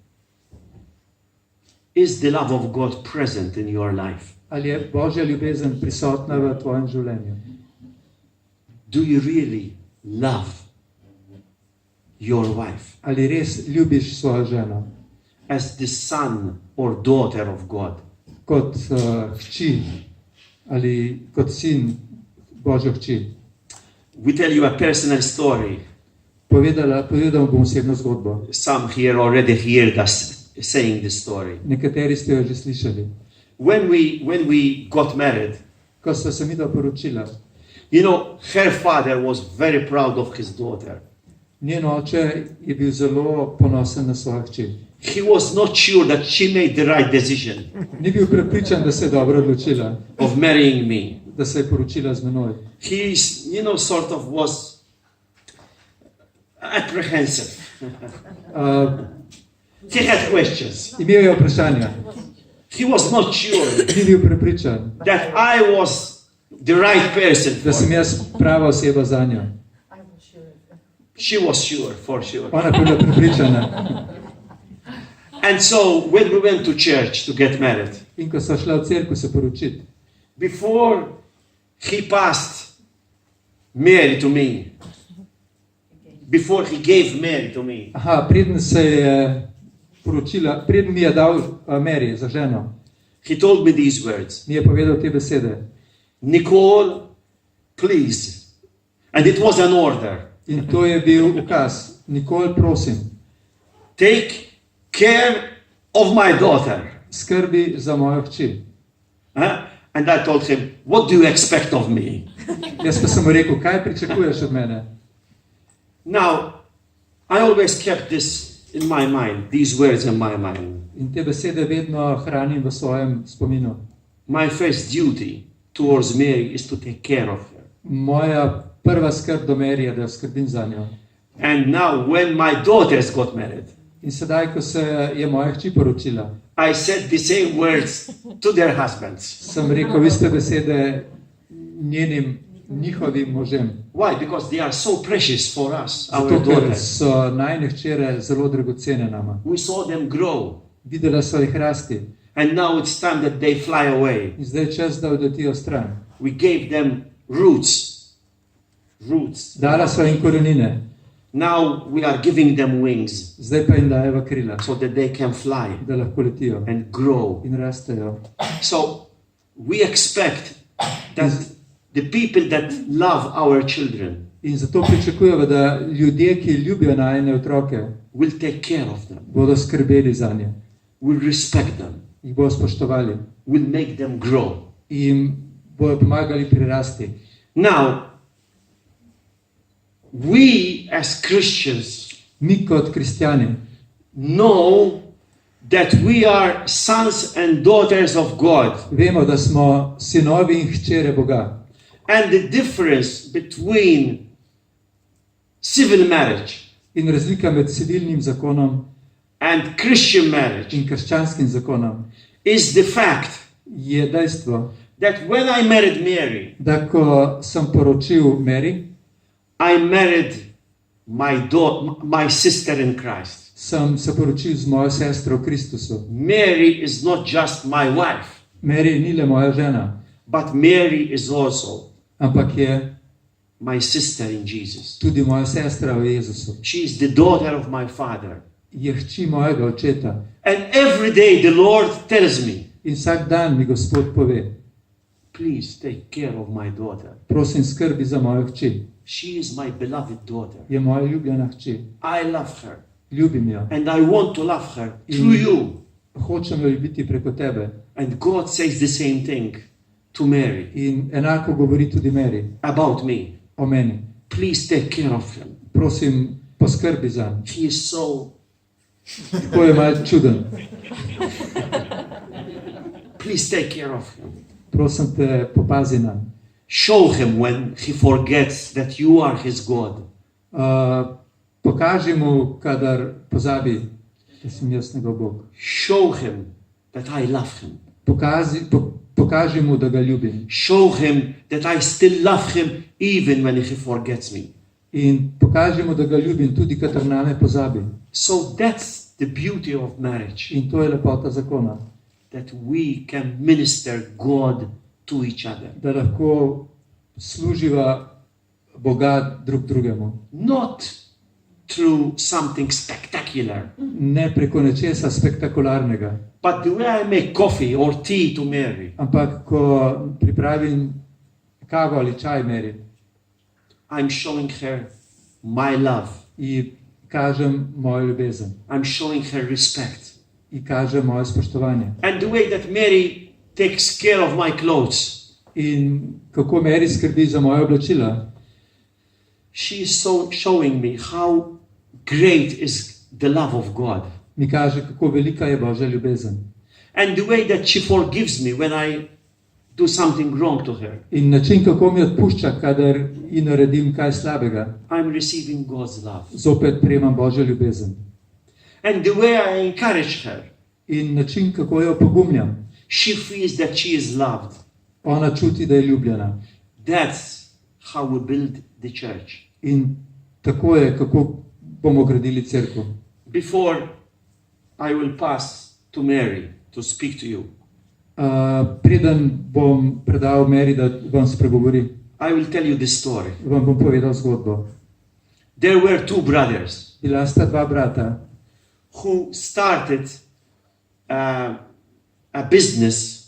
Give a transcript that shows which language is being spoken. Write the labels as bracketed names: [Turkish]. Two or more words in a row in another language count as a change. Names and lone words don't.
[English] Is the love of God present in your life? [Slovenian] Ali je Božja ljubezen prisotna v tvojem življenju? [English] Do you really love your wife [Slovenian] Ali res ljubiš svojo ženo [English] as the son or daughter of God? [Slovenian] kot hči ali kot sin Božjo hči? [English] We tell you a personal story. [Slovenian] Povedal bom osebno zgodbo. [English] Some here already heard us saying this story. [Slovenian] Nekateri ste jo že slišali. [English] When we got married, [Slovenian] Ko sta se midva poročila, [English] you know, her father was very proud of his daughter. [Slovenian] njen oče je bil zelo ponosen na svojo hči. [English] He was not sure that she made the right decision [Slovenian] Ni bil prepričan, da se je dobro odločila, [English] of marrying me. [Slovenian] da se je poročila z menoj. [English] He, you know, sort of was apprehensive. He had questions. [Slovenian] Imel je vprašanja, [English] He was not sure [Slovenian] ni bil prepričan, [English] that I was the right person [Slovenian] da [English] for [Slovenian] sem [English] her. [Slovenian] jaz prava oseba za njo. [English] She was sure, for sure. [Slovenian] Ona je bila prepričana. [English] And so when we went to church to get married, [Slovenian] In ko sva šla v cerkev se poročiti, [English] before he passed Mary to me, before he gave Mary to me, [Slovenian] preden se je poročila, preden mi je dal Mary za ženo, [English] he told me these words, [Slovenian] mi je povedal te besede. [English] Nicole, please. And it was an order. [Slovenian] In to je bil ukaz. Nikoli prosim, [English] Take care of my daughter. [Slovenian] skrbi za mojo hči. [English] Huh? And I told him, what do you expect of me? [Slovenian] Jaz pa sem mu rekel, kaj pričakuješ od mene? [English] Now, I always kept this in my mind, these words in my mind. [Slovenian] In te besede vedno hranim v svojem spominu. [English] My first duty towards Mary is to take care of her. [Slovenian] Moja prva skrb do Mary je, da skrbim za njo. [English] And now, when my daughters got married, [Slovenian] In sedaj, ko se je moja hči poročila, [English] I said the same words to their husbands. [Slovenian] sem rekel iste besede njihovim možem. [English] Why? Because they are so precious for us, our [Slovenian] Zato, ker [English] daughters. [Slovenian] so najine hčere zelo dragocene nama. [English] We saw them grow. [Slovenian] Videla so jih rasti. [English] And now it's time that they fly away. [Slovenian] In zdaj je čas, da odletijo stran. [English] We gave them roots. Roots. [Slovenian] Dala so jim korenine, [English] Now we are giving them wings [Slovenian] zdaj pa jim dajeva krila, [English] so that they can fly [Slovenian] da lahko letijo [English] and grow. [Slovenian] in rastejo. [English] So we expect that the people that love our children [Slovenian] In zato pričakujemo, da ljudje, ki ljubijo najine otroke, [English] will take care of them, [Slovenian] bodo skrbeli za nje, [English] will respect them, [Slovenian] jih bodo spoštovali [English] will make them grow. [Slovenian] in jim bodo pomagali prirasti. [English] Now, we as Christians [Slovenian] Mi kot kristjani [English] know that we are sons and daughters of God. [Slovenian] vemo, da smo sinovi in hčere Boga. [English] And the difference between civil marriage [Slovenian] In razlika med civilnim zakonom [English] and Christian marriage [Slovenian] in krščanskim zakonom [English] is the fact [Slovenian] je dejstvo, [English] that when I married Mary, [Slovenian] da ko sem poročil Mary, [English] I married my sister in Christ. [Slovenian] sem se poročil z mojo sestro v Kristusu. [English] Mary is not just my wife, [Slovenian] Mary ni le moja žena, [English] but Mary is also [Slovenian] ampak je [English] my sister in Jesus. [Slovenian] tudi moja sestra v Jezusu. [English] She is the daughter of my father. [Slovenian] Je hči mojega očeta. [English] And every day the Lord tells me, [Slovenian] In vsak dan mi Gospod pove, [English] please take care of my daughter. [Slovenian] prosim, skrbi za mojo hči. [English] She is my beloved daughter. [Slovenian] Je moja ljubljena hči. [English] I love her. [Slovenian] Ljubim jo. [English] And I want to love her through you. [Slovenian] Hočem jo ljubiti preko tebe. [English] And God says the same thing to Mary [Slovenian] In enako govori tudi Mary [English] about me. [Slovenian] o meni. [English] Please take care of him. [Slovenian] Prosim, poskrbi zanj. [English] He is so, [Slovenian] Tako je malo čuden. [English] please take care of him. [Slovenian] Prosim te, popazi nanj. [English] Show him when he forgets that you are his God. [Slovenian] Pokaži mu, kadar pozabi, da sem jaz njegov Bog. [English] Show him that I love him. [Slovenian] Pokaži mu, da ga ljubim. [English] Show him that I still love him even when he forgets me. [Slovenian] In pokaži mu, da ga ljubim, tudi kadar name pozabi. [English] So that's the beauty of marriage, [Slovenian] In to je lepota zakona. [English] that we can minister God to each other. [Slovenian] Da lahko služiva Boga drug drugemu. [English] Not through something spectacular, [Slovenian] Ne preko nečesa spektakularnega. [English] but the way I make coffee or tea to Mary, [Slovenian] Ampak ko pripravim kavo ali čaj Meri, [English] I'm showing her my love. [Slovenian] ji kažem mojo ljubezen. [English] I'm showing her respect. [Slovenian] Ji kažem moje spoštovanje. [English] And the way that Mary takes care of my clothes, [Slovenian] In kako Meri skrbi za moje oblačila, [English] she is so showing me how great is the love of God. [Slovenian] mi kaže, kako velika je Božja ljubezen. [English] And the way that she forgives me when I do something wrong to her. [Slovenian] In način, kako mi odpušča, kadar ji naredim kaj slabega, [English] I'm receiving God's love. [Slovenian] zopet prejemam Božjo ljubezen. [English] And the way I encourage her, [Slovenian] In način, kako jo pogumljam, [English] she feels that she is loved. [Slovenian] ona čuti, da je ljubljena. [English] That's how we build the church. [Slovenian] In tako je, kako bomo gradili cerkev. [English] Before I will pass to Mary to speak to you. [Slovenian] Preden bom predal Meri, da vam spregovori, [English] I will tell you this story. [Slovenian] vam bom povedal zgodbo. [English] There were two brothers [Slovenian] Bila sta dva brata, [English] who started a business